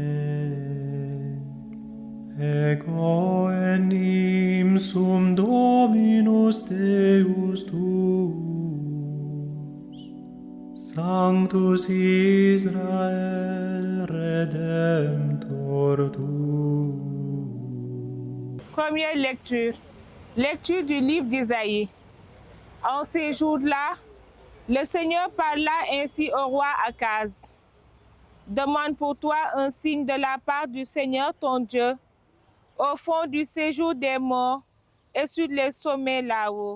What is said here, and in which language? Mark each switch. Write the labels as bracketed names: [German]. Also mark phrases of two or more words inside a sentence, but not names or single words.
[Latin] Ego enim sum Dominus Deus tuus, Sanctus Israel Redemptor tuus. [French] Première lecture. Lecture du livre d'Isaïe. En ces jours-là, le Seigneur parla ainsi au roi Akaz. Demande pour toi un signe de la part du Seigneur ton Dieu, au fond du séjour des morts et sur les sommets là-haut.